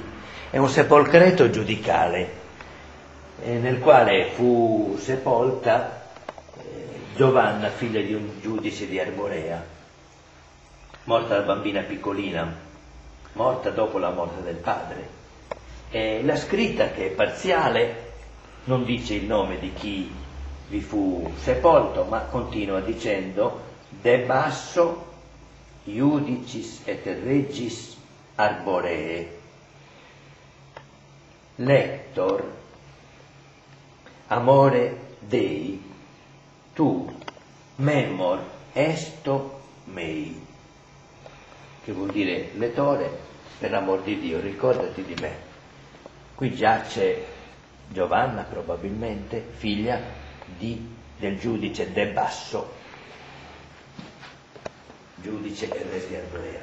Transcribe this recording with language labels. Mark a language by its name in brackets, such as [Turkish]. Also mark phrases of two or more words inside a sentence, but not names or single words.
[Italian] È un sepolcreto giudicale, nel quale fu sepolta Giovanna, figlia di un giudice di Arborea, morta da bambina piccolina, morta dopo la morte del padre. La scritta, che è parziale, non dice il nome di chi vi fu sepolto, ma continua dicendo De basso [Latin] iudicis et regis Arboree. Lector amore Dei tu memor esto mei, [Italian] che vuol dire lettore, per l'amor di Dio ricordati di me. Qui giace Giovanna, probabilmente figlia del giudice De Basso, giudice e re di Arborea.